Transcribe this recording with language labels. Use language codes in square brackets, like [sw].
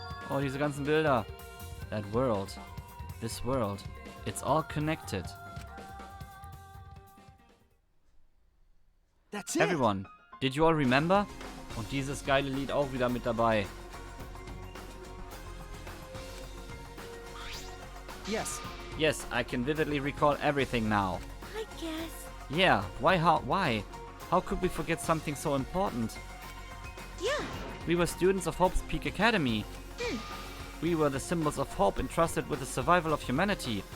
[de] Oh, diese ganzen Bilder. [en] That world. This world. It's all connected. That's it. Everyone, did you all remember? [de] Und dieses geile Lied auch wieder mit dabei. [en] Yes. Yes, I can vividly recall everything now. I guess. Yeah, why? How could we forget something so important? Yeah. We were students of Hope's Peak Academy. We were the symbols of hope entrusted with the survival of humanity.